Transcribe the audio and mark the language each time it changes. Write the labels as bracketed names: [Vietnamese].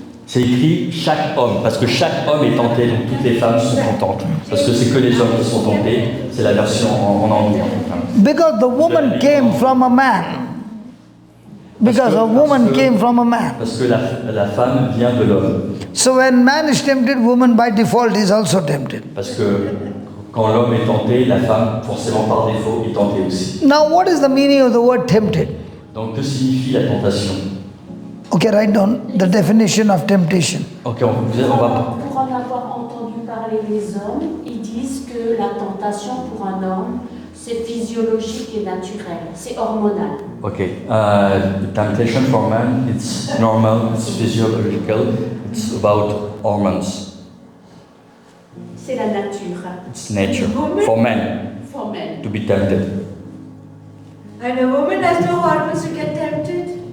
[French] C'est écrit chaque homme, parce que chaque homme est tenté, donc toutes les femmes sont contentes. Parce que c'est que les hommes qui sont tentés, c'est la version en anglais. [English] Because the woman came from a man. Because a woman came from a man. [French] Parce que la femme vient de l'homme. [English] So when man is tempted, woman by default is also tempted. [French] Parce que quand l'homme est tenté, la femme, forcément par défaut, est tentée aussi. [English] Now, what is the meaning of the word tempted? [French] Donc que signifie la tentation? [English] Okay, write down the definition of temptation. [French] Ok, on va... Pour en avoir entendu parler les hommes, ils disent que la tentation pour un homme, c'est physiologique et naturel, c'est hormonal. [English] Ok, temptation for man, it's normal, it's physiological, it's about hormones. [French] C'est la nature. [English] It's nature. For men, For men. to be tempted. And a woman has no hormones to get tempted.